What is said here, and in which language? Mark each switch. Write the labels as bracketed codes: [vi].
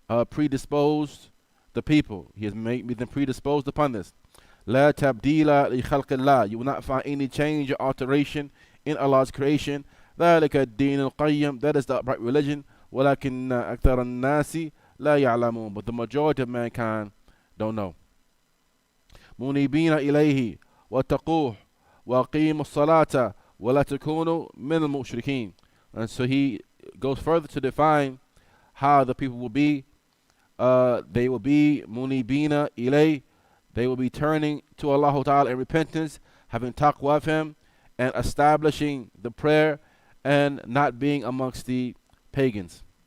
[en] predisposed the people. He has made them predisposed upon this. [ar] لا تبديل لخلق الله. [en] You will not find any change or alteration in Allah's creation. [ar] ذلك الدين القيم. [en] That is the upright religion. [ar] ولكن أكثر الناس لا يعلمون. [en] But the majority of mankind don't know. [ar] منيبين إليه واتقوه وأقيموا الصلاة ولا تكونوا من المشركين. [en] And so he goes further to define how the people will be. They will be munibina ilay. They will be turning to Allah Ta'ala in repentance, having taqwa of Him, and establishing the prayer, and not being amongst the pagans.